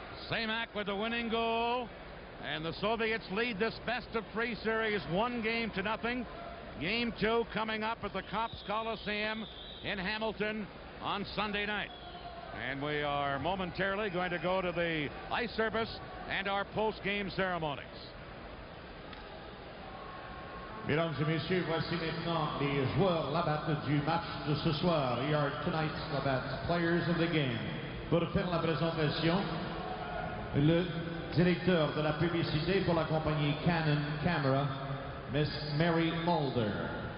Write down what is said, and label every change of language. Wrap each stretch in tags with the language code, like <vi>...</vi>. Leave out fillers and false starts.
<en>Semak with the winning goal, and the Soviets lead this best-of-3 series 1-0. Game 2 coming up at the Copps Coliseum in Hamilton on Sunday night. And we are momentarily going to go to the ice service and our post-game ceremonies.</en> <fr>Mesdames et messieurs, voici maintenant les joueurs Labatt du match de ce soir.</fr> <en>Here are tonight's Labatt players of the game.</en> <fr>Pour faire la présentation, le directeur de la publicité pour la compagnie Canon Camera, Miss Mary Mulder.</fr>